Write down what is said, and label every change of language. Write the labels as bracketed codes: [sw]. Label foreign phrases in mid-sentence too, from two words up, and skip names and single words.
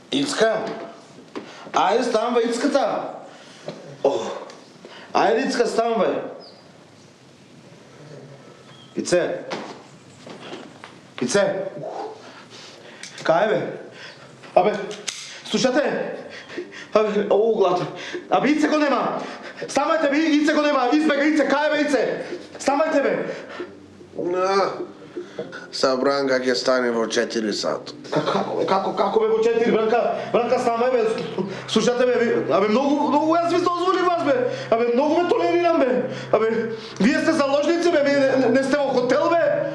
[bg] Ицка! Айде, станвай, Ицката! Айде, Ицка, станвай! Ице! Ице! Кай бе? Абе, слушате? Абе, главата. Абе, Ице го нема! Станвайте бе, Ице го нема! Избега, Ице, кай бе, Ице? Станвайте бе! [mk] Са Бранка ќе стане во 4 сата. Како бе во 4, Бранка, станвај бе! Слушате бе, абе, многу јас ви дозволив вас бе! Абе, многу ме толерирам бе! Абе, вие сте заложници бе, вие не сте во хотел бе!